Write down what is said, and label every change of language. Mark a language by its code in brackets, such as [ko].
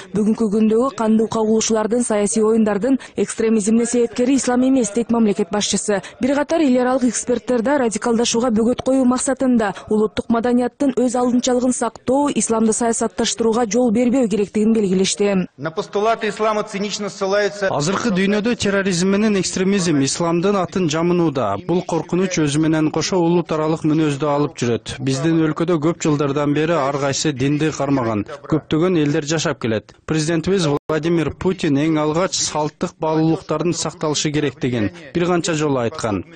[ky] Бүгүнкү күндөгү кандуу кагылышуулардын, саясий оюндардын экстремизмдин себепкери ислам эмес дейт мамлекет башчысы. Бир катар эл аралык эксперттер да радикалдашууга бөгөт коюу максатында улуттук маданияттын өз алдынчалыгын сактоо, исламды саясатташтырууга жол бербөө керектигин белгилешти. [ru] На постулаты ислама цинично ссылаются. [ky] Азыркы дүйнөдө терроризм менен экстремизм исламдын атын жамын коркунууда. Бул коркунуч өзү менен кошо улут аралык мүнөздү алып жүрөт. Биздин өлкөдө көп жылдардан бери ар кайсы динди кармаган, көптөгөн элдер жашап келет. Президентибиз Владимир Путин эң алгач салттык баалуулуктардын сакталышы керектигин бир канча жолу айткан.